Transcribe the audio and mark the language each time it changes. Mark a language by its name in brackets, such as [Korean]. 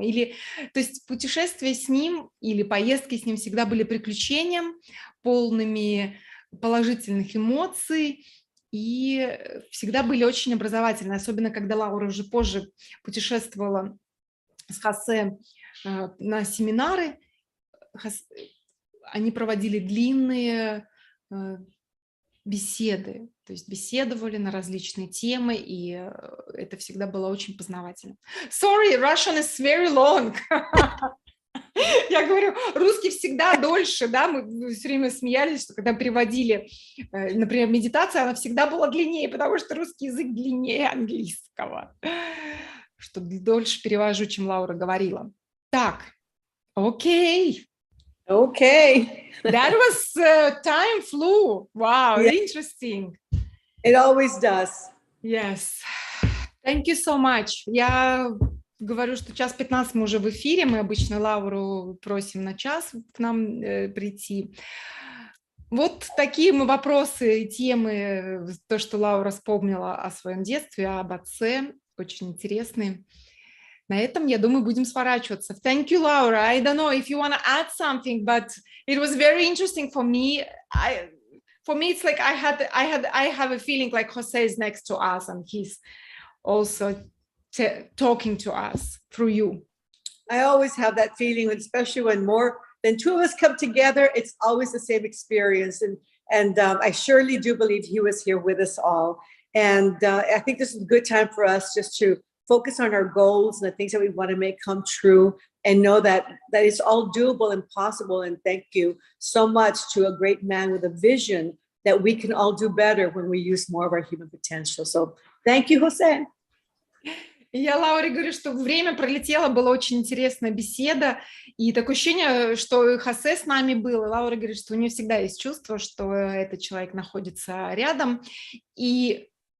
[Russian] Или, то есть путешествия с ним или поездки с ним всегда были приключением, полными положительных эмоций, и всегда были очень образовательные, особенно когда Лаура уже позже путешествовала с Хозе на семинары, они проводили длинные беседы, то есть беседовали на различные темы, и это всегда было очень познавательно. [English] Sorry, Russian is very long. [Russian] Я говорю, русский всегда дольше, да, мы все время смеялись, что когда переводили, например, медитацию, она всегда была длиннее, потому что русский язык длиннее английского, что дольше перевожу, чем Лаура говорила. Так, окей. [English] Okay. That was time flew. Wow, Yeah. Interesting. It always does. Yes. Thank you so much. [Russian] Я говорю, что 1:15 мы уже в эфире. Мы обычно Лауру просим на час к нам прийти. Вот такие мы вопросы, темы, то, что Лаура вспомнила о своем детстве, об отце, очень интересные. На этом, я думаю, будем сворачиваться. [English] Thank you, Laura. I don't know if you want to add something, but it was very interesting for me. For me, it's like I have a feeling like Jose is next to us, and he's also talking to us through you. I always have that feeling, especially when more than two of us come together, it's always the same experience. And I surely do believe he was here with us all. And I think this is a good time for us just to focus on our goals and the things that we want to make come true, and know that it's all doable and possible. And thank you so much to a great man with a vision that we can all do better when we use more of our human potential. So thank you, Jose. [Russian] Я Лауре говорю, что время пролетело, была очень интересная беседа, и такое ощущение, что Хосе с нами был, и Лаура говорит, что у нее всегда есть чувство, что этот человек находится рядом, и